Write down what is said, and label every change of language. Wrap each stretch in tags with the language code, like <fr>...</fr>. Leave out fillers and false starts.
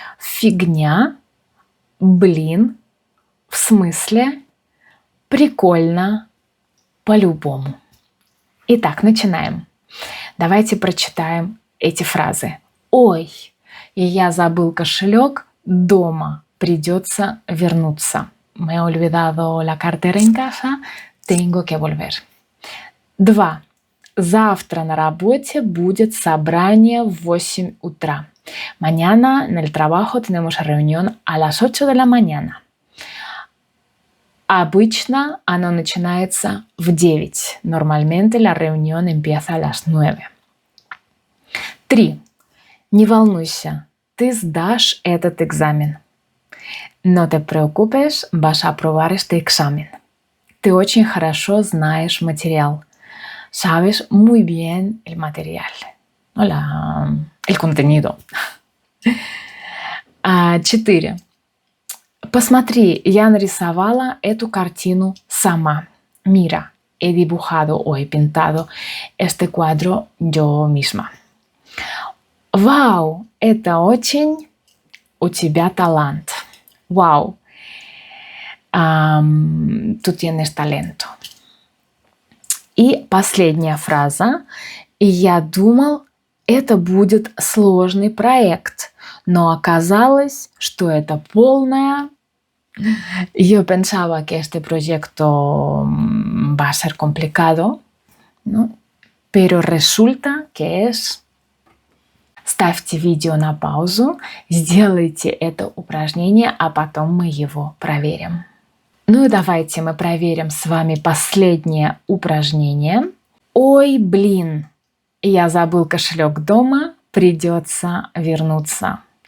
<ru>Фигня, блин, в смысле, прикольно, по-любому. Итак, начинаем. Давайте прочитаем эти фразы. Ой, и я забыл кошелек дома, придется вернуться.</ru> <es>Me he olvidado la cartera en casa, tengo que volver.</es> <ru>2. Завтра на работе будет собрание в 8 утра.</ru> <es>Mañana en el trabajo tenemos reunión a las 8 de la mañana.</es> <ru>Обычно оно начинается в 9.</ru> <es>Normalmente la reunión empieza a las 9.</es> <ru>3. Не волнуйся, ты сдашь этот экзамен.</ru> <es>No te preocupes, vas a aprobar este examen.</es> <ru>Ты очень хорошо знаешь материал.</ru> <es>Sabes muy bien el material. El contenido.</es> <ru>4. Посмотри, я нарисовала эту картину сама.</ru> <es>Mira, he dibujado o he pintado este cuadro yo misma.</es> <ru>Вау, это очень у тебя талант.</ru> <es>Вау, tú tienes talento.</es> <ru>И последняя фраза. Я думал, это будет сложный проект, но оказалось, что это полная...</ru> <es>Yo pensaba que este proyecto va a ser complicado, ¿no? Pero resulta que es...</es> <ru>Ставьте видео на паузу, сделайте это упражнение, а потом мы его проверим. Ну и давайте мы проверим с вами последнее упражнение. Ой, блин, я забыл кошелек дома, придется вернуться.</ru>